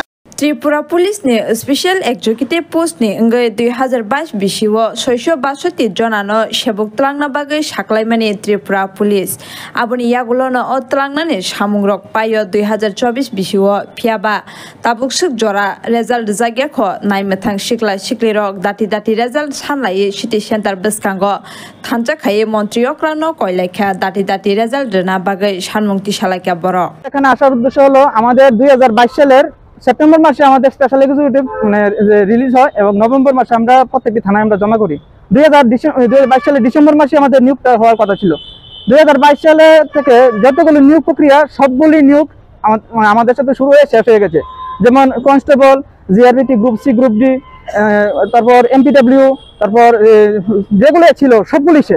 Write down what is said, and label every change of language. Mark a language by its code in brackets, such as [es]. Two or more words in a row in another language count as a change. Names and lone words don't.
[trp] त्रिपुरा पुलिस ने [en] special executive post [trp] ने अंगे 2022 बिसिव 662 जनानो सेबक तलांना बागै साख्लायमानि त्रिपुरा पुलिस आबुनि यागुलोनो अतलांनानि सामुंरक पायो 2024 बिसिव फियाबा ताबुकसुक जरा रिजाल्ट जागियाखो नायमथां सिक्ला सिक्लिरक दाति दाति रिजाल्ट सानलायै [en] city centre [trp] बसकांगो थानजाखायै मन्त्रि अक्रानो कयलायखा दाति दाति रिजाल्ट ना बागै सानमुंथि सालायखा बर [bn] এখানে আসার উদ্দেশ্য হলো আমাদের 2022 সালের সেপ্টেম্বর মাসে আমাদের [en] special executive [bn] রিলিজ হয় এবং নভেম্বর মাসে আমরা প্রত্যেকটি থানায় আমরা জমা করি। 2022 সালে ডিসেম্বর মাসে আমাদের নিয়োগ হওয়ার কথা ছিল। 2022 সালে থেকে যতগুলো নিয়োগ প্রক্রিয়া সবগুলি নিয়োগ আমাদের সাথে শুরু হয়ে শেষ হয়ে গেছে, যেমন কনস্টেবল, জিআরবিটি, [en] group C, group D, [bn] তারপর এমপিডব্লিউ, তারপর যেগুলো ছিল সবগুলি শেষ।